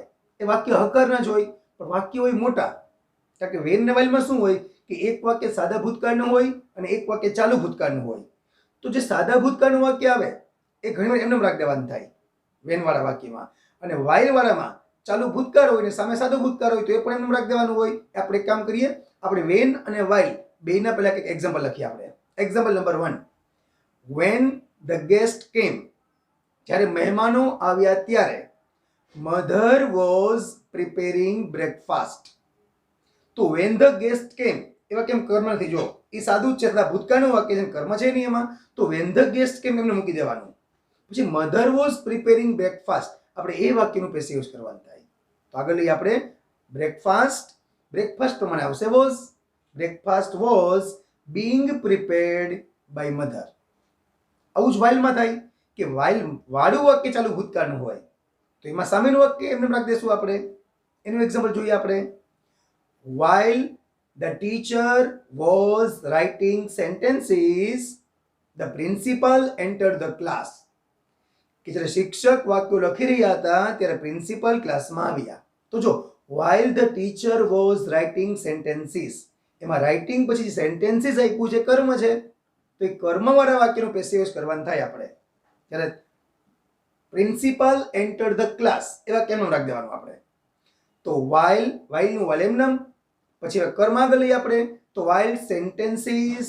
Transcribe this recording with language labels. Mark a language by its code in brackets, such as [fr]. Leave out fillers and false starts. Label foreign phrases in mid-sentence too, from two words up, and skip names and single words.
[gu] એ વાક્ય હકારના જ હોય પણ વાક્ય હોય મોટા. કારણ કે વેન ને વાઇલમાં શું હોય કે એક વાક્ય સાદા ભૂતકાળનું હોય અને એક વાક્ય ચાલુ ભૂતકાળનું હોય. તો જે સાદા ભૂતકાળનું વાક્ય આવે એ ઘણીવાર એમને રાખ દેવાનું થાય વેન વાળા વાક્યમાં, અને વાઇલ વાળામાં ચાલુ ભૂતકાળ હોય ને સામે સાદો ભૂતકાળ હોય તો એ પણ એમને રાખ દેવાનું હોય. આપણે એક કામ કરીએ, આપણે વેન અને વાઇલ બેયના પહેલા એક એક્ઝામ્પલ લખીએ આપણે. એક્ઝામ્પલ નંબર 1. [en] When the guest came, [gu] જ્યારે મહેમાનો આવ્યા ત્યારે [en] mother was preparing breakfast. [gu] તો [en] when the guest came [gu] એવા કેમ કર્મ નથી? જો એ સાદું જ છે એટલે ભૂતકાળનું વાક્ય છે, કર્મ છે નહીં એમાં. તો [en] when the guest came [gu] એમને મૂકી દેવાનું. પછી [en] mother was preparing breakfast, [gu] આપણે એ વાક્યનું પેસિવ યુઝ કરવાનું થાય. તો આગળ લઈએ આપણે બ્રેકફાસ્ટ. બ્રેકફાસ્ટ પ્રમાણે આવશે વોઝ. [en] breakfast was being prepared by mother. [gu] આવું જ વાઇલમાં થાય કે વાઇલ વાળું વાક્ય ચાલુ ભૂતકાળનું હોય તો એમાં સામેનું વાક્ય એમને રાખી દેશું આપણે. એનું એક્ઝામ્પલ જોઈએ આપણે. [en] While the teacher was writing sentences, the principal entered the class. [gu] કે જ્યારે શિક્ષક વાક્યો લખી રહ્યા હતા ત્યારે પ્રિન્સિપલ ક્લાસમાં આવ્યા. તો જો [en] while the teacher was writing sentences, [gu] એમાં રાઇટિંગ પછી સેન્ટેન્સીસ આપ્યું છે કર્મ છે તો એ કર્મવાળા વાક્યનું પેસિવ યુઝ કરવાનું થાય આપણે. ત્યારે [en] principal enter the class [gu] એવા કેમનું રાખી દેવાનું આપણે. તો વાઇલનું વાઇલ એમનામ, પછી કર્મ આગળ લઈએ આપણે તો [en] while sentences.